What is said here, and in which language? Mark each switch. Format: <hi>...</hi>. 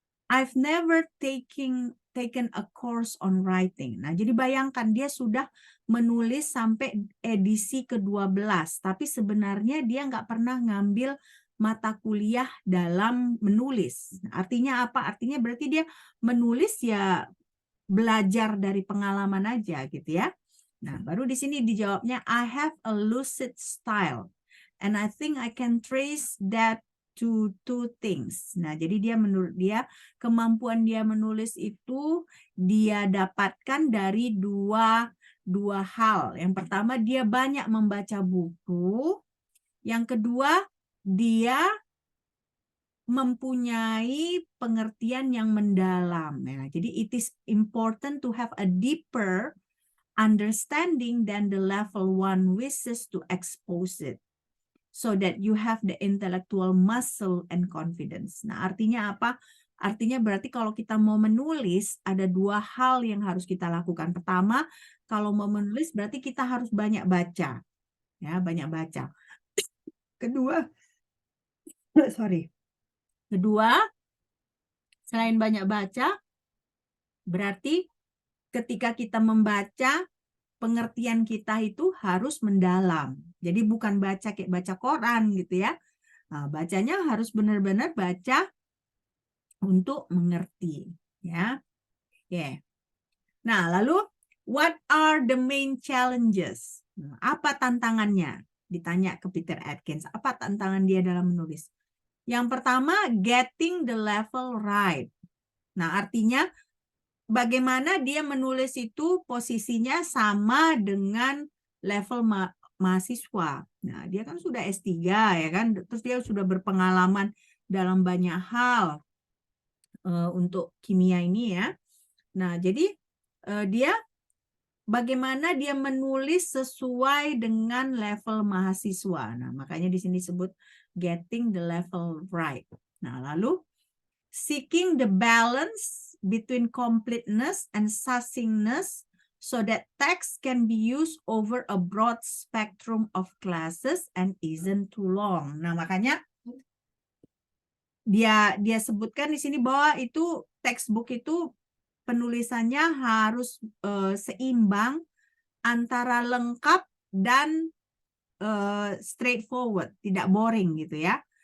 <en>I've never taken a course on writing.</en> <id>Nah, jadi bayangkan dia sudah menulis sampai edisi ke-12, tapi sebenarnya dia nggak pernah ngambil mata kuliah dalam menulis. Artinya apa? Artinya berarti dia menulis ya belajar dari pengalaman aja gitu ya. Nah, baru di sini dijawabnya,</id> <en>I have a lucid style and I think I can trace that to two things.</en> <id>Nah, jadi dia menurut dia kemampuan dia menulis itu dia dapatkan dari dua hal. Yang pertama, dia banyak membaca buku. Yang kedua, dia mempunyai pengertian yang mendalam. Ya. Jadi</id> <en>it is important to have a deeper understanding than the level one wishes to expose it, so that you have the intellectual muscle and confidence.</en> <id>Nah, artinya apa? Artinya berarti kalau kita mau menulis, ada dua hal yang harus kita lakukan. Pertama, kalau mau menulis berarti kita harus banyak baca. Ya, banyak baca. Kedua, Kedua, selain banyak baca, berarti ketika kita membaca, pengertian kita itu harus mendalam. Jadi bukan baca kayak baca koran gitu ya. Nah, bacanya harus benar-benar baca untuk mengerti. Ya. Oke. Nah, lalu</id> <en>what are the main challenges?</en> <id>Nah, apa tantangannya? Ditanya ke Peter Atkins. Apa tantangan dia dalam menulis? Yang pertama,</id> <en>getting the level right.</en> <id>Nah, artinya bagaimana dia menulis itu posisinya sama dengan level mahasiswa. Nah, dia kan sudah S3 ya kan, terus dia sudah berpengalaman dalam banyak hal untuk kimia ini ya. Nah, jadi dia bagaimana dia menulis sesuai dengan level mahasiswa. Nah, makanya di sini disebut</id> <en>getting the level right.</en> <id>Nah, lalu</id> <en>seeking the balance between completeness and succinctness so that text can be used over a broad spectrum of classes and isn't too long.</en> <id>Nah, makanya dia sebutkan di sini bahwa itu textbook itu penulisannya harus seimbang antara lengkap dan straightforward, tidak boring gitu ya.</id>